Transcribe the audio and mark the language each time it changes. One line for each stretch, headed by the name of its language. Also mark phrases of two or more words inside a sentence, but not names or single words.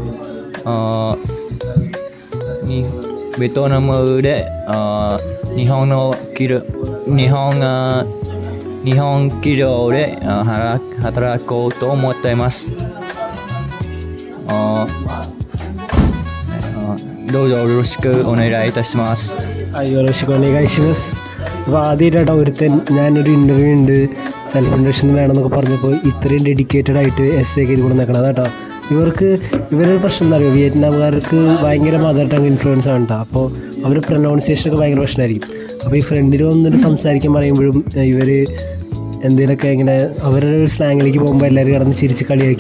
Japanese: ベトナムで日本企業で働こうと思っています。どうぞよろしくお願いいたします。よろしくお願いします。
Malayalam: അപ്പോൾ ആദ്യമായിട്ടോ ഒരുത്തൻ ഞാനൊരു ഇൻ്റർവ്യൂ ഉണ്ട്
English: self introduction
Malayalam: വേണമെന്നൊക്കെ പറഞ്ഞപ്പോൾ ഇത്രയും ഡെഡിക്കേറ്റഡ് ആയിട്ട് എസ് എ ചെയ്ത് കൊണ്ട് നിൽക്കണം കേട്ടോ. ഇവരൊരു പ്രശ്നം എന്താ പറയുക, വിയറ്റ്നാംകാർക്ക് ഭയങ്കര
English: mother tongue influence
Malayalam: ആണ് കേട്ടോ. അപ്പോൾ അവർ പ്രൊനൗൺസിയേഷനൊക്കെ ഭയങ്കര പ്രശ്നമായിരിക്കും. അപ്പോൾ ഈ ഫ്രണ്ടിൽ വന്നിട്ട് സംസാരിക്കാൻ പറയുമ്പോഴും ഇവർ എന്തെങ്കിലുമൊക്കെ ഇങ്ങനെ അവരുടെ ഒരു സ്ലാങ്ങിലേക്ക് പോകുമ്പോൾ എല്ലാവരും കിടന്ന് ചിരിച്ച് കളിയാക്കി.